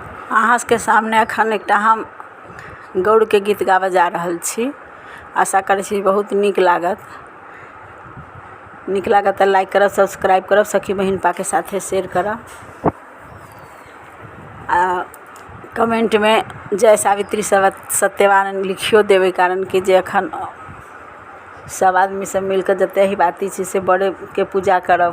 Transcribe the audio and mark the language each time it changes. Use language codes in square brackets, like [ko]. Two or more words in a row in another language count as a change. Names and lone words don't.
[mai] अहाँ के सामने अखन एकटा हम गौड़ के गीत गाबऽ जा रहल छी। आशा करै छी बहुत नीक लागत तऽ लाइक करब, सब्सक्राइब करब, सखी बहिन के साथे शेयर करब आ कमेंट में जय सावित्री सत्यवान लिखियो देवे, कारण कि जे अखन सब आदमी सब मिलकर जते ही बाती छी से बड़े के पूजा करब।